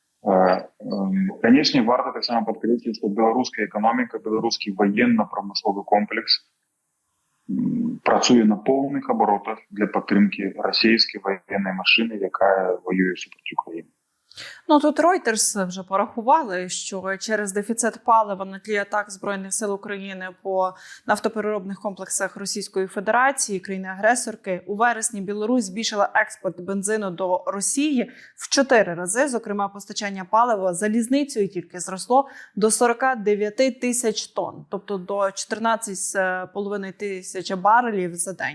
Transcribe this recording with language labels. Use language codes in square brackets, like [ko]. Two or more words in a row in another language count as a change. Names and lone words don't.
[be] Канечне, варта таксама падкрэсліць, што беларуская эканоміка, беларускі военно-прамысловы комплекс працуе на поўных абаротах для падтрымкі расійскай военнай машыны, якая воюе супраць Украіны. [uk] Ну, тут Reuters вже порахували, що через дефіцит палива на тлі атак Збройних сил України по нафтопереробних комплексах Російської Федерації, країни-агресорки, у вересні Білорусь збільшила експорт бензину до Росії в 4 рази. Зокрема, постачання палива залізницею тільки зросло до 49 тисяч тонн, тобто до 14,5 тисяч барелів за день.